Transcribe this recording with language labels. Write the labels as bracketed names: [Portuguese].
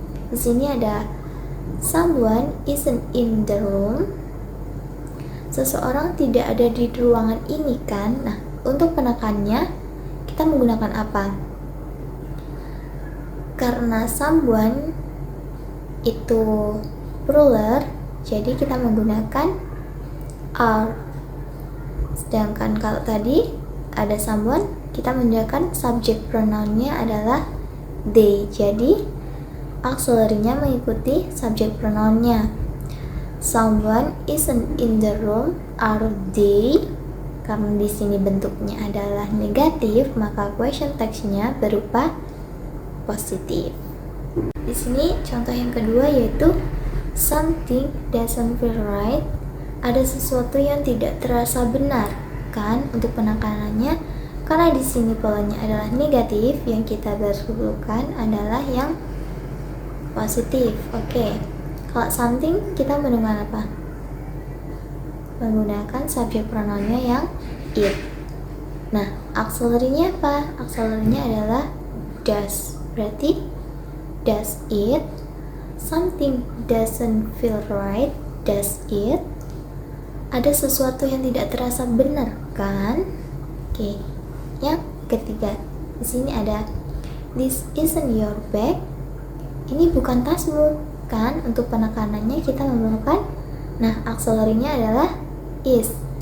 [Indonesian] Di sini ada [English] someone isn't in the room. [Indonesian] Seseorang tidak ada di ruangan ini, kan? Nah, untuk penekannya kita menggunakan apa? Karena someone itu plural, jadi kita menggunakan are. Sedangkan kalau tadi ada someone, kita menggunakan subject pronounnya adalah they. Jadi auxiliary-nya mengikuti subject pronounnya. [English] Someone isn't in the room, are they? [Indonesian] Karena di sini bentuknya adalah negatif, maka question text-nya berupa positif. Di sini contoh yang kedua yaitu [English] something doesn't feel right. [Indonesian] Ada sesuatu yang tidak terasa benar, kan? Untuk penekanannya, karena di sini polanya adalah negatif, yang kita perlukan adalah yang positif. Oke. Kalau something kita menggunakan apa? Menggunakan subject pronounnya yang it. Nah, auxiliary-nya apa? Auxiliary-nya adalah does. Berarti [English] does it? Something doesn't feel right. Does it? [Indonesian] Ada sesuatu yang tidak terasa benar, kan? Oke. Yang ketiga, di sini ada [English] this isn't your bag. [Indonesian] Ini bukan tasmu, kan? Untuk penekanannya kita memerlukan, nah, auxiliary-nya adalah is.